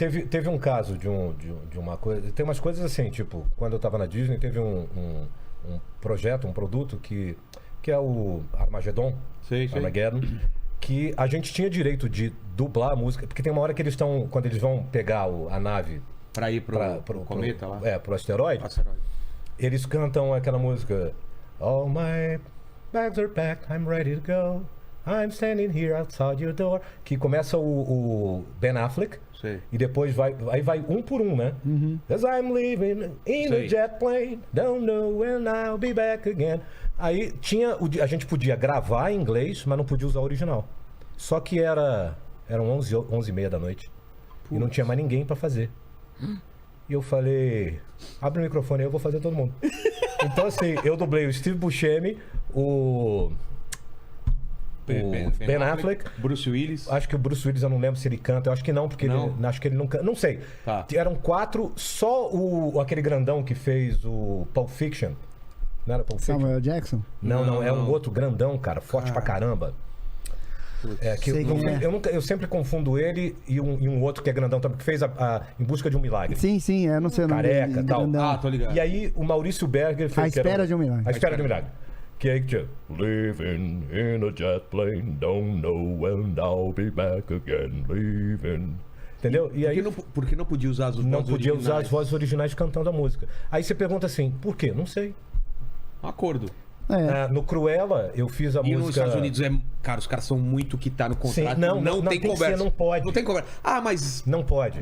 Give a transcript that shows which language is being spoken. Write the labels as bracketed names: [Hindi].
[Portuguese] Teve um caso de uma coisa. Tem umas coisas assim, tipo, quando eu tava na Disney, teve um projeto, um produto que é o Armageddon. Sei. Armageddon. Que a gente tinha direito de dublar a música. Porque tem uma hora que eles estão. Quando eles vão pegar a nave Pra ir pro cometa lá? pro asteroide. Asteroide. Eles cantam aquela música. [English] All my bags are packed, I'm ready to go. I'm standing here outside your door. [Portuguese] Que começa o Ben Affleck. Sei. E depois vai um por um, né? [English] As I'm leaving in [Portuguese] Sei. [English] a jet plane, don't know when I'll be back again. [Portuguese] Aí a gente podia gravar em inglês, mas não podia usar o original. Só que eram 11h30 da noite. E não tinha mais ninguém pra fazer. E eu falei, abre o microfone aí, eu vou fazer todo mundo. Então assim, eu dublei o Steve Buscemi, o Ben Affleck. Bruce Willis. Acho que o Bruce Willis, eu não lembro se ele canta. Eu acho que não, porque Não? acho que ele nunca. Não sei. Tá. Eram 4, só aquele grandão que fez o Pulp Fiction. Não era Pulp Fiction? Samuel Jackson? Não, é um outro grandão, cara, forte pra caramba. Que Sei quem é. eu sempre confundo ele e um outro que é grandão também, que fez Em Busca de um Milagre. Sim, não sei o nome Careca, dele, tal. grandão. Tô ligado. E aí o Maurício Berger fez. A que era Espera de um Milagre. A Espera de um Milagre. Que aí que tinha. [English] Living in a jet plane, don't know when I'll be back again, living. [Portuguese] Entendeu? E aí Por que não podia usar as vozes não podia usar originais? as vozes originais cantando a música. Aí você pergunta assim, por quê? Não sei. Um acordo. No Cruella, eu fiz a E música. nos Estados Unidos cara, os caras são muito que tá no contrato. Sim, não tem tem que conversa. ser, não pode. Não tem conversa. Mas Não pode.